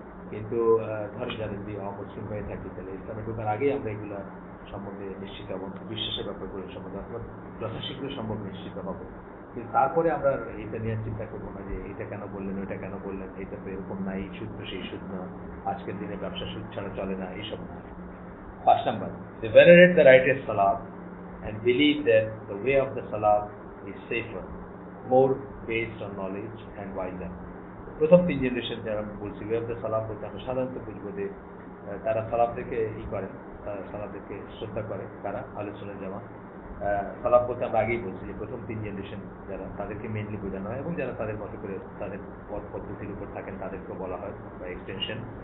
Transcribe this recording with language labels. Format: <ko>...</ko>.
<bn>কিন্তু ধরেন যারা যদি অমুসলিম হয়ে থাকি তাহলে ইসলামে ঢোকার আগেই আমরা এগুলো সম্বন্ধে নিশ্চিত হব, বিশ্বাসের ব্যাপারগুলো সম্বন্ধে অথবা যথাশীঘ্র সম্ভব নিশ্চিত হব। কিন্তু তারপরে আমরা এটা নিয়ে চিন্তা করবো না যে এটা কেন বললেন, ওইটা কেন বললেন, এটা তো এরকম না, এই সুদ তো সেই সুদ না, আজকের দিনে ব্যবসা সুদ ছাড়া চলে না, এইসব না।</bn> <en>5 number, they venerate the righteous salat and believe that the way of the salat is safer, more based on knowledge and wiser.</en> <bn>প্রথম 3 জেনারেশন যারা আমি বলছি,</bn> <en>way of the সালাফ</en> <bn>বলতে আমরা সাধারণত বুঝবো যে তারা সালাফদেরকে করে, তারা সালাফদেরকে শ্রদ্ধা করে। কারা? আহলুস সুন্নাহ ওয়াল জামাআহ। সালাফ বলতে আমরা আগেই বলছি যে প্রথম 3 জেনারেশন যারা, তাদেরকে মেইনলি বোঝানো হয় এবং যারা তাদের মতো করে তাদের পথ পদ্ধতির উপর থাকেন তাদেরকেও বলা হয় বা এক্সটেনশন।</bn>